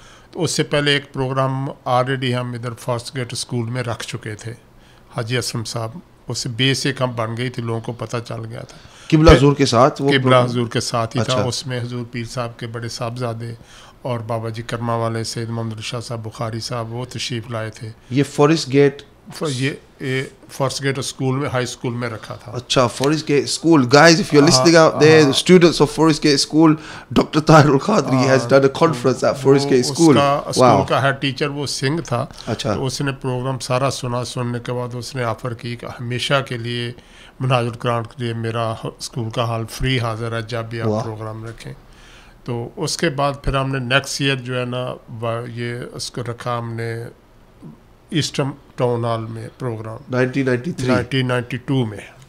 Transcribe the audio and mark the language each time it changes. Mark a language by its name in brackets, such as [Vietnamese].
[Urdu] تو اس سے پہلے ایک پروگرام آلریڈی ہم ادھر فاسٹ گیٹ اسکول میں رکھ چکے تھے حاجی اسلم صاحب, اس سے بیس ایک ہم بن گئی تھی, لوگوں کو پتہ چل گیا تھا. قبلہ حضور کے ساتھ وہ قبلہ حضور کے ساتھ ہی تھا. اچھا. اس میں حضور پیر صاحب کے بڑے صاحبزادے اور بابا جی کرما والے سید محمد شاہ صاحب بخاری صاحب وہ تشریف لائے تھے. یہ فارسٹ گیٹ, یہ فاسٹ گیٹ اسکول میں, ہائی اسکول میں رکھا تھا. اچھا forest get school. [English] Guys, if you're listening out there, the students of Forest Gate School, Dr. Tahir al-Qadri has done a conference at Forest Gate School. [Urdu] School کا head teacher وہ سنگھ تھا. اچھا. تو اس نے پروگرام سارا سنا, سننے کے بعد اس نے آفر کی کہ ہمیشہ کے لیے منہاج القرآن کے لیے میرا اسکول کا ہال فری حاضر ہے, جب بھی آپ پروگرام رکھیں. تو اس کے بعد پھر ہم نے نیکسٹ ایئر جو ہے نا یہ اس کو رکھا ہم نے ایسٹرن ٹاؤن ہال میں پروگرام 1992 میں.